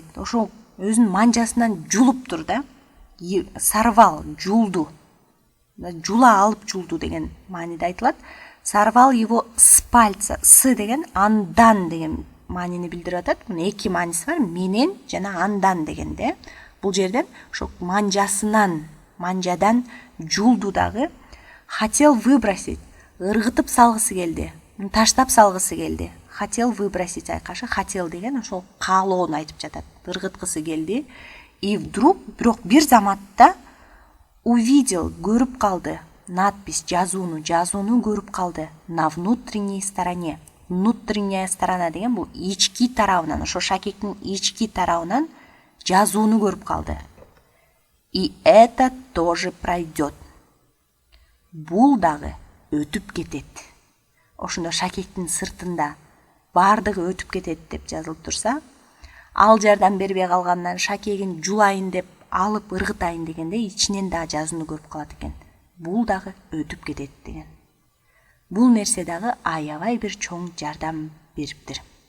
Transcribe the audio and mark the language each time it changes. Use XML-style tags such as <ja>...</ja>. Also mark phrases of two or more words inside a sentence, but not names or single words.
<ky>Ошо өзүнүн манжасынан жулуптур да. Сорвал, жулду. Жула алып жулду деген мааниде айтылат.</ky> <ru>Сорвал его с пальца.</ru> <ky>С деген андан деген маанини билдирип атат. Мына эки мааниси бар. Менен жана андан дегенде. Бул жерден ошо манжадан жулду дагы.</ky> <ru>Хотел выбросить.</ru> <ky>Ыргытып салгысы келди. Таштап салгысы келди.</ky> <ru>Хотел выбросить</ru> <ky>айкашы. Хотел деген ошол каалоону айтып жатат. Ыргыткысы келди.</ky> <ru>И вдруг,</ru> <ky>бирок бир заматта увидел, көрүп калды. Надпись, жазууну көрүп калды.</ky> <ru>На внутренней стороне. Внутренняя сторона</ru> <ky>деген бул ички тарабынан, ошо шакектин ички тарабынан жазууну көрүп калды.</ky> <ru>И это тоже пройдет.</ru> <ky>Бул дагы өтүп кетет. Ошондо шакектин сыртында бардыгы өтүп кетет деп жазылып турса, ал жардам бербей калгандан шакегин жулайын деп алып ыргытайын дегенде ичинен дагы жазууну көрүп калат экен. Бул дагы өтүп кетет деген. Бул нерсе дагы аябай бир чоң жардам бериптир.</ky>